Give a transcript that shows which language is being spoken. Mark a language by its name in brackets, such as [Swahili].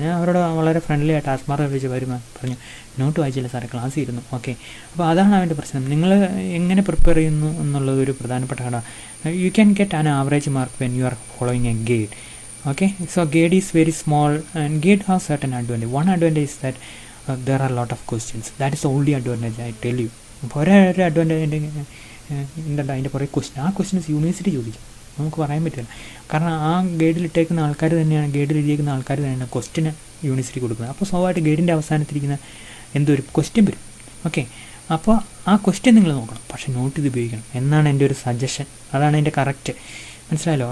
[Malayalam] ഞാൻ അവരോട് വളരെ ഫ്രണ്ട്ലി ആയിട്ട് ആത്മാർത്ഥ വിളിച്ച് പറഞ്ഞു, നോട്ട് വായിച്ചില്ല സാറേ, ക്ലാസ് ഇരുന്നു. ഓക്കെ, അപ്പോൾ അതാണ് അവൻ്റെ പ്രശ്നം. നിങ്ങൾ എങ്ങനെ പ്രിപ്പയർ ചെയ്യുന്നു എന്നുള്ളത് ഒരു പ്രധാനപ്പെട്ട ഘടകം. [English] You can get an average mark when you are following a guide. Okay, so guide is very small and guide has certain advantage. One advantage is that there are lot of questions. That is the only advantage I tell you. [Malayalam] അപ്പോൾ ഒരു advantage എന്താ അതിൻ്റെ കുറേ question, ആ questions university ചോദിക്കും, നമുക്ക് പറയാൻ പറ്റില്ല. കാരണം ആ ഗൈഡിലിട്ടേക്കുന്ന ആൾക്കാർ തന്നെയാണ്, ഗൈഡിൽ എഴുതിയേക്കുന്ന ആൾക്കാർ തന്നെയാണ് ക്വസ്റ്റ്യന് യൂണിവേഴ്സിറ്റി കൊടുക്കുന്നത്. അപ്പോൾ സ്വാഭാവികമായിട്ട് ഗൈഡിൻ്റെ അവസാനത്തിരിക്കുന്ന എന്തൊരു ക്വസ്റ്റ്യൻ വരും. ഓക്കെ, അപ്പോൾ ആ ക്വസ്റ്റ്യൻ നിങ്ങൾ നോക്കണം, പക്ഷേ നോട്ട് ഇത് ഉപയോഗിക്കണം എന്നാണ് എൻ്റെ ഒരു സജഷൻ. അതാണ് എൻ്റെ കറക്റ്റ്. മനസ്സിലായല്ലോ?